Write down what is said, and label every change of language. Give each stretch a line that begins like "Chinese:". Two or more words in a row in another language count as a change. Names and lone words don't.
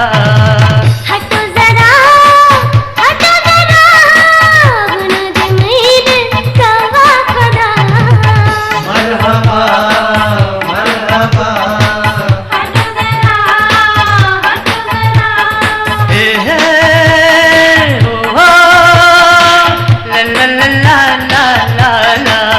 Hindi: हटो जरा बिना दी मेरे लगा करा
Arabic: مرحبا مرحبا
Hindi: हटो जरा हे हो ला ला ला ला ला ला ला